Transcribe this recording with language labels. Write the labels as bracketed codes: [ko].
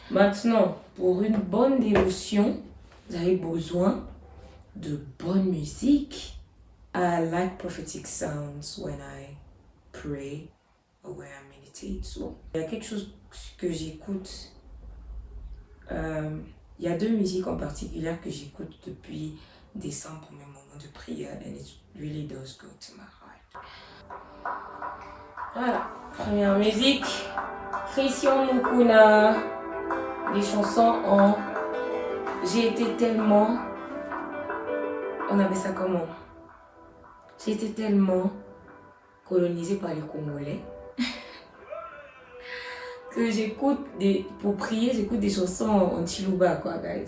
[fr] Maintenant, pour une bonne dévotion, vous avez besoin de bonne musique. [en] I like prophetic sounds when I pray or when I meditate. [fr] So, il y a quelque chose que j'écoute. Il y a 2 musiques en particulier que j'écoute depuis décembre pour mes moments de prière. [en] And it really does go to my heart. [fr] Voilà, première musique. Christian Mukuna. Des chansons en... J'ai été tellement... On appelle ça comment? J'ai été tellement colonisée par les Congolais que j'écoute pour prier, j'écoute des chansons en Chiluba, quoi, guys.